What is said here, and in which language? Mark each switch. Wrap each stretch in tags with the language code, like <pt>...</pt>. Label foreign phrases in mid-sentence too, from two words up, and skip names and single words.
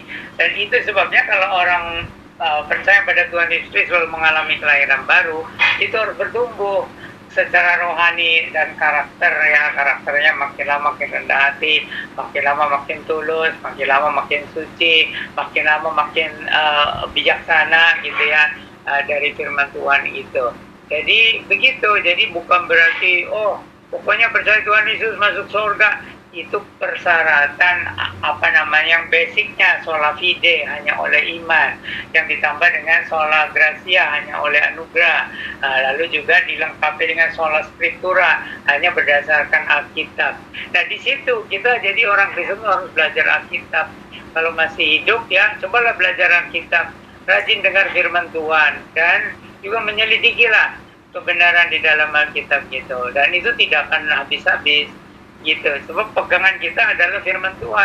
<id>Dan itu sebabnya kalau orang percaya pada Tuhan Yesus selalu mengalami kelahiran baru, itu harus bertumbuh secara rohani dan karakter ya, karakternya makin lama makin rendah hati, makin lama makin tulus, makin lama makin suci, makin lama makin bijaksana gitu ya, dari firman Tuhan itu. Jadi begitu, jadi bukan berarti oh pokoknya percaya Tuhan Yesus masuk surga. Itu persyaratan yang basicnya</id> <la>sola fide</la> <id>hanya oleh iman, yang ditambah dengan</id> <la>sola gratia</la> <id>hanya oleh anugerah, lalu juga dilengkapi dengan</id> <la>sola scriptura</la> <id>hanya berdasarkan Alkitab. Nah di situ kita jadi orang Kristen harus belajar Alkitab. Kalau masih hidup ya cobalah belajar Alkitab, rajin dengar firman Tuhan, dan juga menyelidikilah kebenaran di dalam Alkitab gitu. Dan itu tidak akan habis-habis gitu, sebab pegangan kita adalah firman Tuhan.</id>